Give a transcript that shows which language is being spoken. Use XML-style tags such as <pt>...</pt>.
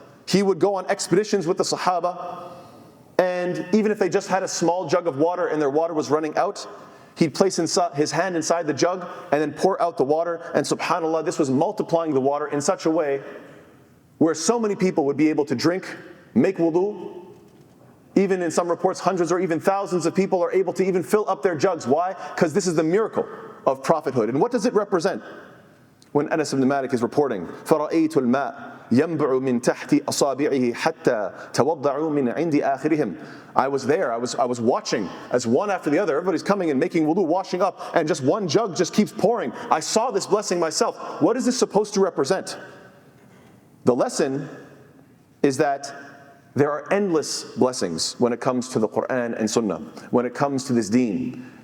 <en>He would go on expeditions with the Sahaba, and even if they just had a small jug of water and their water was running out, he'd place his hand inside the jug and then pour out the water, and subhanAllah, this was multiplying the water in such a way where so many people would be able to drink, make wudu. Even in some reports, hundreds or even thousands of people are able to even fill up their jugs. Why? Because this is the miracle of prophethood. And what does it represent? When Anas ibn Malik is reporting,</en> <ar>فَرَأَيْتُ الْمَاءَ يَنْبُعُ مِنْ تَحْتِ أَصَابِعِهِ حَتَّى تَوَضَّعُوا مِنْ عِنْدِ آخِرِهِمْ.</ar> <en>I was there, I was watching as one after the other, everybody's coming and making wudu, washing up, and just one jug just keeps pouring. I saw this blessing myself. What is this supposed to represent? The lesson is that there are endless blessings when it comes to the Qur'an and Sunnah, when it comes to this deen.</en>